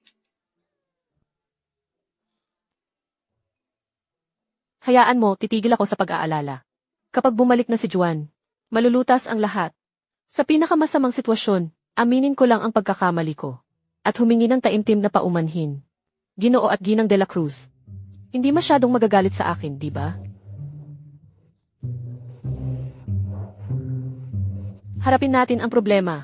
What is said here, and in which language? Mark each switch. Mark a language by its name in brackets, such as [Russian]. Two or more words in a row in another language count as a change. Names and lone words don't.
[Filipino] Hayaan mo, titigil ako sa pag-aalala. Kapag bumalik na si Juan, malulutas ang lahat. Sa pinakamasamang sitwasyon, aminin ko lang ang pagkakamali ko. At humingi ng taimtim na paumanhin. Ginoo at Ginang de la Cruz. Hindi masyadong magagalit sa akin, di ba? Harapin natin ang problema.